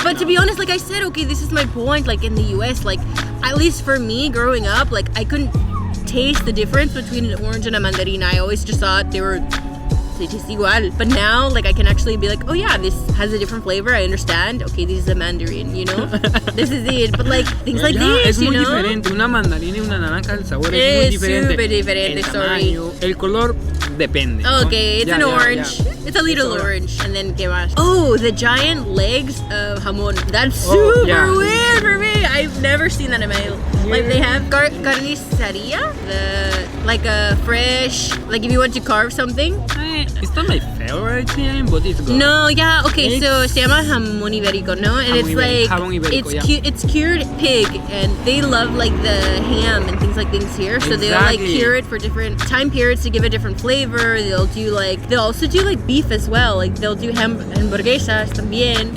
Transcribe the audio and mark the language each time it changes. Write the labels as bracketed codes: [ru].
[en] But to be honest, like I said, okay, this is my point. Like in the US, like at least for me growing up, like I couldn't taste the difference between an orange and a mandarina. I always just thought they taste igual. But now, like I can actually be like, oh yeah, this has a different flavor. I understand. Okay, this is a mandarin, you know. This is it. But like things like this, [es] es muy diferente. Una mandarina y una naranja, el sabor es muy diferente. Súper diferente. [en] Sorry. [es] El color depende. [en] Okay, it's an orange. It's a little orange. And then [es] ¿qué más? [en] Oh, the giant legs of jamón. That's super weird for me. I've never seen that in my life. Like they have carniceria, like a fresh, like if you want to carve something. It's not my favorite thing, but it's good. No, yeah, okay, so [es] se llama jamón ibérico, no? [en] And it's like, it's cured pig, and they love like the ham and things like things here. So they'll like cure it for different time periods to give it different flavor. They'll also do like beef as well. Like they'll do hamburguesas [es] también.